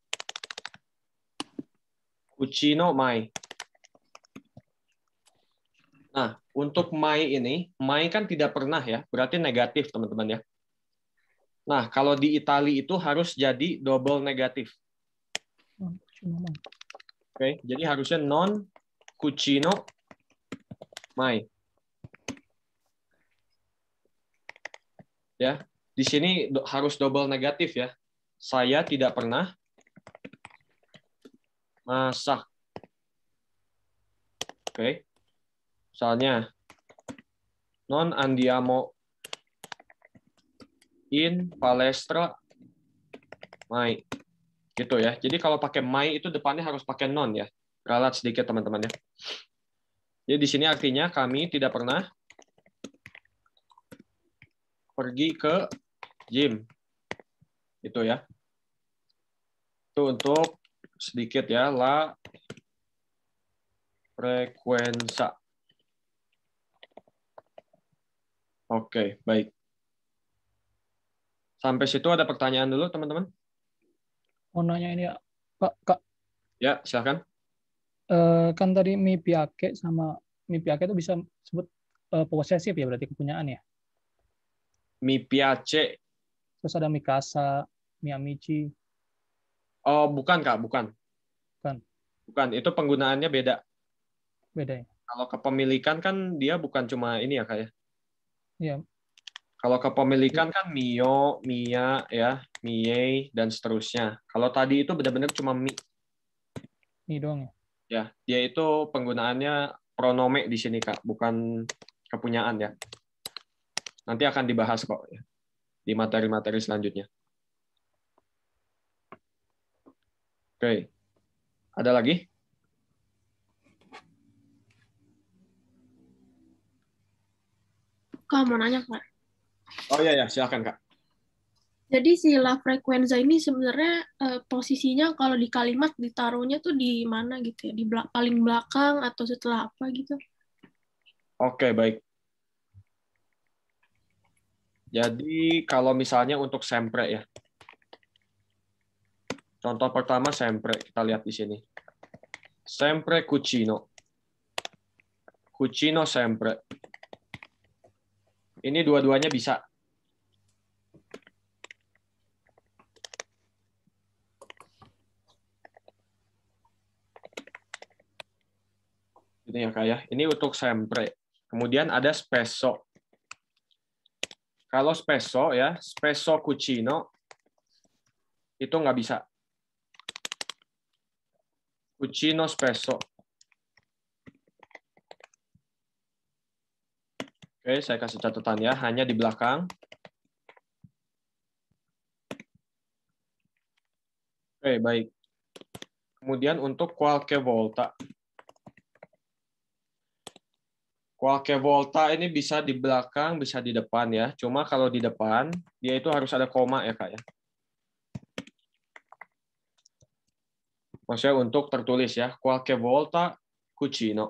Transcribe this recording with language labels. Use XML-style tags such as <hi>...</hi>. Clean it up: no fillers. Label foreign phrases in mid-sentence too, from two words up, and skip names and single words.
<it>Cucino mai.</it> <id>Nah, untuk mai ini, mai kan tidak pernah ya, berarti negatif teman-teman ya. Nah, kalau di Itali itu harus jadi double negatif. Oke, jadi harusnya</id> <it>non cucino mai.</it> <id>Ya, di sini harus double negatif ya. Saya tidak pernah masak. Oke.</id> <it>Misalnya non andiamo in palestra mai.</it> <id>Gitu ya. Jadi kalau pakai mai itu depannya harus pakai non ya. Ralat sedikit teman-teman ya. Jadi di sini artinya kami tidak pernah pergi ke gym. Itu ya. Itu untuk sedikit ya,</id> <it>la frequenza.</it> <id>Oke, baik. Sampai situ ada pertanyaan dulu, teman-teman? Mau nanya ini ya, Kak. Ya, silakan. Kan tadi</id> <it>mi piace</it> <id>sama</id> <it>mi piace</it> <id>itu bisa sebut posesif ya, berarti kepunyaan ya?</id> <it>Mi piace.</it> <id>Terus ada</id> <it>mi casa, mi amici.</it> <id>Oh, bukan, Kak, bukan. Bukan. Bukan, itu penggunaannya beda. Beda ya? Kalau kepemilikan kan dia bukan cuma ini ya, Kak ya? Iya. Kalau kepemilikan kan</id> <it>mio, mia,</it> <id>ya, mie, dan seterusnya. Kalau tadi itu benar-benar cuma mi. Mi doang ya? Ya, dia itu penggunaannya pronome di sini, Kak, bukan kepunyaan ya. Nanti akan dibahas kok ya, di materi-materi selanjutnya. Oke. Ada lagi? Kak, mau nanya, Kak. Oh iya, silakan, Kak. Jadi si</id> <it>la frequenza</it> <id>ini sebenarnya posisinya kalau di kalimat ditaruhnya tuh di mana gitu ya? Di paling belakang atau setelah apa gitu? Oke, baik. Jadi kalau misalnya untuk sempre ya. Contoh pertama sempre, kita lihat di sini.</id> <it>Sempre cucino. Cucino sempre.</it> <id>Ini dua-duanya bisa. Ini ya Kak ya. Ini untuk sempre. Kemudian ada spesso. Kalau spesso ya,</id> <it>spesso cucino</it> <id>itu nggak bisa.</id> <it>Cucino spesso.</it> <id>Oke, saya kasih catatan ya, hanya di belakang. Oke, baik. Kemudian untuk</id> <it>qualche volta. Qualche volta</it> <id>ini bisa di belakang, bisa di depan ya. Cuma kalau di depan, dia itu harus ada koma ya, Kak ya. Maksudnya untuk tertulis ya,</id> <it>qualche volta cucino.</it>